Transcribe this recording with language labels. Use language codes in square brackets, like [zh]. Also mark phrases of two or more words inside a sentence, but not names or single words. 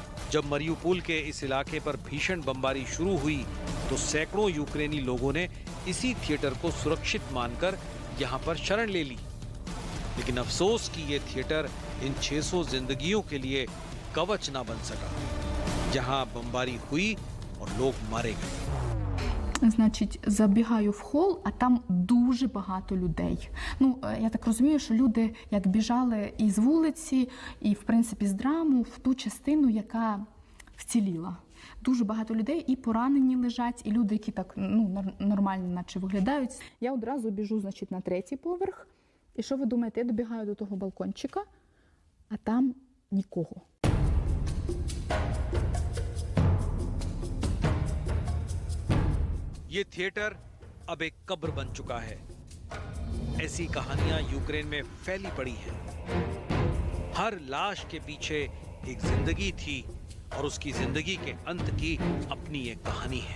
[hi] जब मरियुपोल के इस इलाके पर भीषण बमबारी शुरू हुई तो सैकड़ों यूक्रेनी लोगों ने इसी थिएटर को सुरक्षित मानकर यहाँ पर शरण ले ली। लेकिन अफसोस कि ये थिएटर इन 600 जिंदगियों के लिए कवच ना बन सका। जहाँ बमबारी हुई और लोग मारे गए। [uk] Значить, забігаю в хол, а там дуже багато людей. Ну, я так розумію, що люди як біжали і з вулиці, і, в принципі, з драму в ту частину, яка вціліла. Дуже багато людей, і поранені лежать, і люди, які так, ну, нормально наче виглядають. Я одразу біжу, значить, на 3-й поверх. І що ви думаєте? Я добігаю до того балкончика, а там нікого. [hi] ये थिएटर अब एक कब्र बन चुका है। ऐसी कहानियां यूक्रेन में फैली पड़ी हैं। हर लाश के पीछे एक जिंदगी थी और उसकी जिंदगी के अंत की अपनी एक कहानी है।